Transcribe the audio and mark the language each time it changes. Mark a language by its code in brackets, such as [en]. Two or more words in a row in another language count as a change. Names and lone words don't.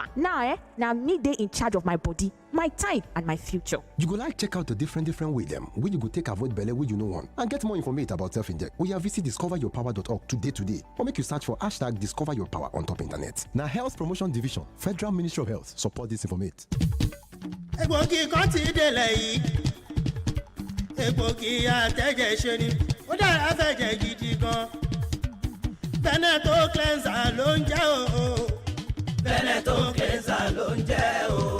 [pcm] Now na me dey in charge of my body, my time and my future. You go like check out the different way dem wey you go take avoid belle wey you no want and get more information about self-inject. Oya visit discoveryourpower.org today or make you search for #discoveryourpower on top internet. Na Health Promotion Division, Federal Ministry of Health support this information. [yo] Egbògi kan ti délẹ̀ yìí, egbògi àtẹ̀jẹ̀ ṣe ni, ó dára fẹ̀jẹ̀ gidi gan. Veneto cleanser ló ń jẹ́ o. Veneto cleanser ló ń jẹ́ o.